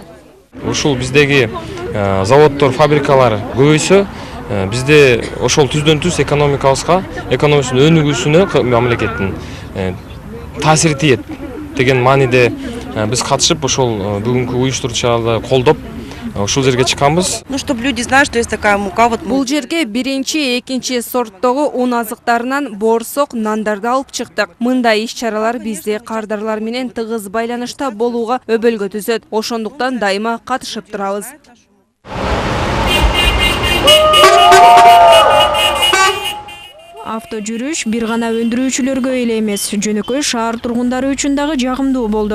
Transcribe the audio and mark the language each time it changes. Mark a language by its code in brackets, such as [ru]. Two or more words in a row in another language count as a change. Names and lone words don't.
[ky] Ушул биздеги заводдор, фабрикалар көбөйсө, бизде ошол түздөн-түз экономикабызга, экономиканын өнүгүүсүнө мамлекеттин таасири тиет деген мааниде биз катышып, ошол бүгүнкү уюштуруучуларды колдоп, ушул жерге чыкканбыз. [ru] Ну, чтобы люди знали, что есть такая мука. [ky] Бул жерге биринчи, экинчи сорттогу ун азыктарынан боорсок, нандарды алып чыктык. Мындай иш-чаралар бизде кардарлар менен тыгыз байланышта болууга өбөлгө түзөт. Ошондуктан дайыма катышып турабыз. Авто жүрүш бир гана өндүрүүчүлөргө эле эмес, жөнөкөй шаар тургундары үчүн дагы жагымдуу болду.